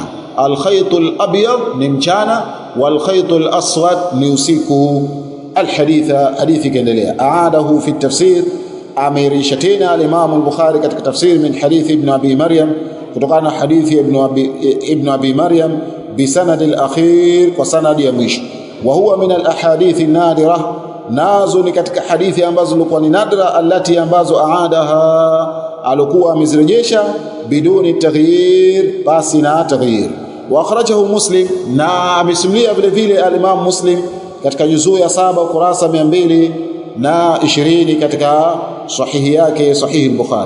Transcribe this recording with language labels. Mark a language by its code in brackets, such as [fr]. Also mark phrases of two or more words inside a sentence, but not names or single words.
[ar] الخيط الأبيض [sw] ni mchana, [ar] والخيط الأسود [sw] ni usiku. Alhaditha, hadithi kaendelea. [ar] أعاده في التفسير, [sw] ameirisha tena al-Imam al-Bukhari katika tafsir [ar] من حديث ابن أبي مريم, [sw] kutokana na hadithi ibn Abi Maryam [ar] بسند آخر, [sw] kwa sanadi ya mwisho. [ar] وهو من الأحاديث النادرة, [sw] nazo ni katika hadithi ambazo zilikuwa ni nadra, allati ambazo aadaha, alikuwa amezirejesha [ar] بدون تغيير, [sw] basi na taghyir. [ar] وأخرجه مسلم, [sw] na amesimulia vile vile al-Imam Muslim katika juzuu ya 7 ukurasa 220 katika sahihi yake, sahihi al-Bukhari.